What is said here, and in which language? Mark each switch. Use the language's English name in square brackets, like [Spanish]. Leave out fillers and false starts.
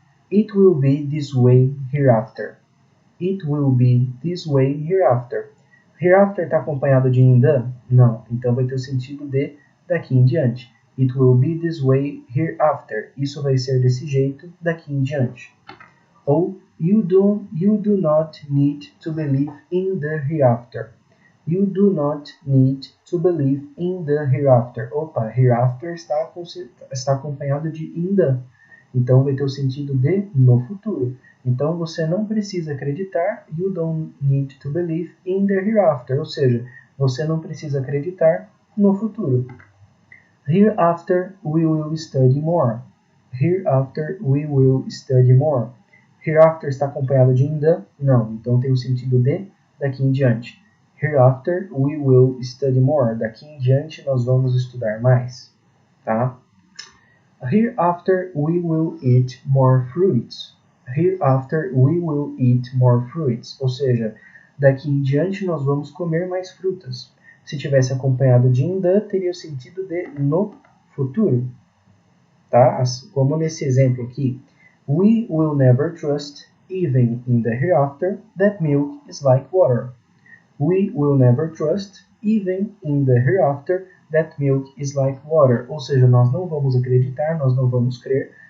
[English] It will be this way hereafter. It will be this way hereafter. [Portuguese] Hereafter está acompanhado de in the? Não. Então vai ter o sentido de daqui em diante. [English] It will be this way hereafter. [Portuguese] Isso vai ser desse jeito daqui em diante. [English] Ou you do not need to believe in the hereafter. You do not need to believe in the hereafter. [Portuguese] Opa, hereafter está acompanhado de in the. Então vai ter o sentido de no futuro. Então você não precisa acreditar, [English] you don't need to believe in the hereafter. [Portuguese] Ou seja, você não precisa acreditar no futuro. [English] Hereafter we will study more. Hereafter we will study more. [Portuguese] Hereafter está acompanhado de in the? Não, então tem o sentido de daqui em diante. [English] Hereafter we will study more. [Portuguese] Daqui em diante nós vamos estudar mais. Tá? [English] Hereafter we will eat more fruits. Hereafter we will eat more fruits. [Portuguese] Ou seja, daqui em diante nós vamos comer mais frutas. Se tivesse acompanhado de in the, teria o sentido de no futuro. Tá? Como nesse exemplo aqui. [English] We will never trust, even in the hereafter, that milk is like water. We will never trust, even in the hereafter, that milk is like water. [Portuguese] Ou seja, nós não vamos acreditar, nós não vamos crer.